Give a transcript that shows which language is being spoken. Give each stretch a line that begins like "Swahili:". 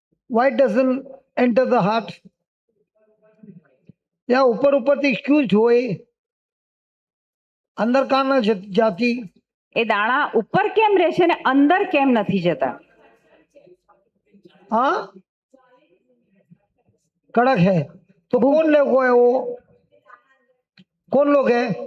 English: Why it doesn't enter the heart?
Gujarati: Yeah, ઉપરથી ક્યું જોઈ અંદર કાં ન જાતી? એ દાણા ઉપર કેમ રહે છે ને અંદર કેમ નથી જતા?
Hindi: हाँ कड़क है तो कौन लोग है वो? कौन लोग है?